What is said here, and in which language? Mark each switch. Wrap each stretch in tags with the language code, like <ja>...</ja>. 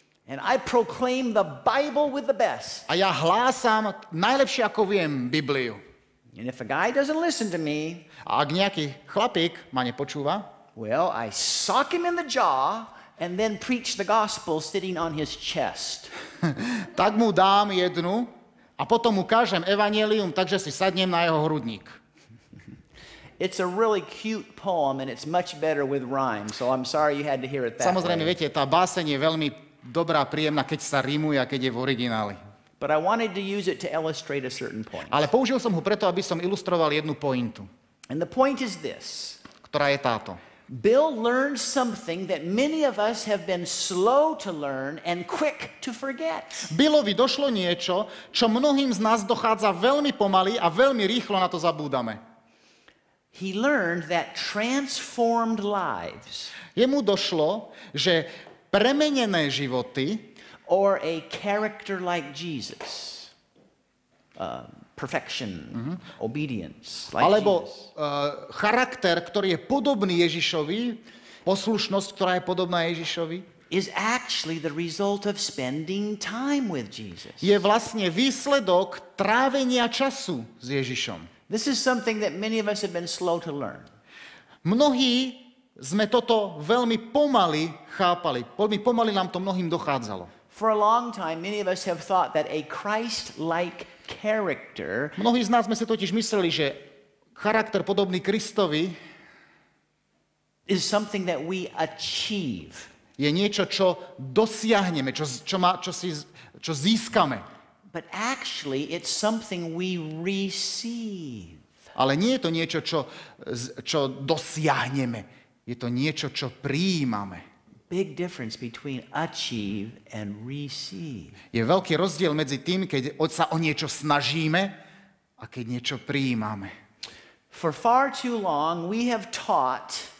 <en>And I proclaim the Bible with the best.</en> <sk>A ja hlásam najlepšie, ako viem, Bibliu.</sk> <en>And if a guy doesn't listen to me,</en> <sk>A ak nejaký chlapík ma nepočúva,</sk> <en>well, I sock him in the jaw and then preach the gospel sitting on his chest.</en> <sk>tak mu dám jednu a potom mu kážem evanjelium, takže si sadnem na jeho hrudník.</sk> <en>It's a really cute poem and it's much better with rhyme, so I'm sorry you had to hear it that</en> <sk>Samozrejme,</sk> <en>way.</en> <sk>viete, tá báseň je veľmi dobrá, príjemná, keď sa rímuje a keď je v origináli.</sk> <en>But I wanted to use it to illustrate a certain point.</en> <sk>Ale použil som ho preto, aby som ilustroval jednu pointu,</sk> <en>And the point is this.</en> <sk>ktorá je táto.</sk> <en>Bill learned something that many of us have been slow to learn and quick to forget.</en> <sk>Billovi došlo niečo, čo mnohým z nás dochádza veľmi pomaly a veľmi rýchlo na to zabúdame.</sk> <en>He learned that transformed lives</en> <sk>Jemu došlo, že premenené životy</sk> <en>or a character like Jesus, perfection, obedience, like</en> <sk>alebo</sk> <en>Jesus,</en> <sk>charakter, ktorý je podobný Ježišovi, poslušnosť, ktorá je podobná Ježišovi,</sk> <en>is actually the result of spending time with Jesus.</en> <sk>je vlastne výsledok trávenia času s Ježišom.</sk> <en>This is something that many of us have been slow to learn.</en> <sk>Mnohí sme toto veľmi pomaly chápali. Veľmi pomaly nám to mnohým dochádzalo.</sk> <en>For a long time, many of us have thought that a Christ-like character</en> <sk>Mnohí z nás sme si totiž mysleli, že charakter podobný Kristovi</sk> <en>is something that we achieve.</en> <sk>je niečo, čo dosiahneme, čo získame.</sk> <en>But actually, it's something we receive.</en> <sk>Ale nie je to niečo, čo dosiahneme. Je to niečo, čo prijímame.</sk> <en>Big difference between achieve and receive.</en> <sk>Je veľký rozdiel medzi tým, keď sa o niečo snažíme a keď niečo prijímame.</sk> <en>For far too long, we have taught</en>